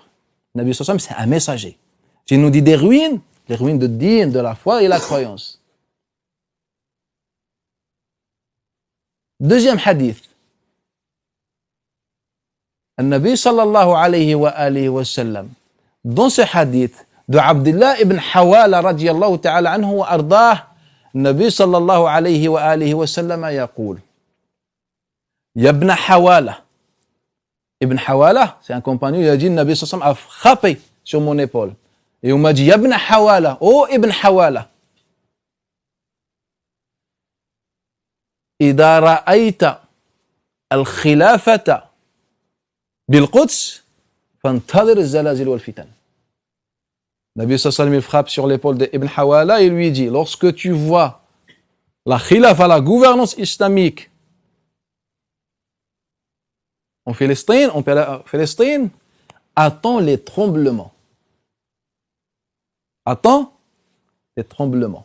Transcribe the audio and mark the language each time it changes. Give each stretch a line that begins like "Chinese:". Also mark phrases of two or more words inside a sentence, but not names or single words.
Arabic: نبي صلى الله
French: c'est un messager. Il nous dit des ruines, les ruines de din, de la foi et la croyance. Deuxième hadith.
Arabic: نبي صلى الله عليه وسلم,
French: dans ce hadith de
Arabic: Abdullah ibn Hawala رضي الله تعالى عنه وأرضاه, نبي صلى الله عليه وسلم يقول يا ابن حوالة.
French: Ibn Hawala, c'est un compagnon, il a dit
Arabic: نبي صلى الله عليه وسلم
French: a frappé sur mon épaule. Et on m'a dit Ya ibn Hawala, oh ibn Hawala.
Arabic: إذا رأيت الخلافة بالقدس فانتظر الزلازل والفتن. نبي صلى الله عليه وسلم
French: frappe sur l'épaule d'Ibn Hawala et lui dit, lorsque tu vois la khilafa, la gouvernance islamique en Palestine, attends les tremblements. Attends les tremblements.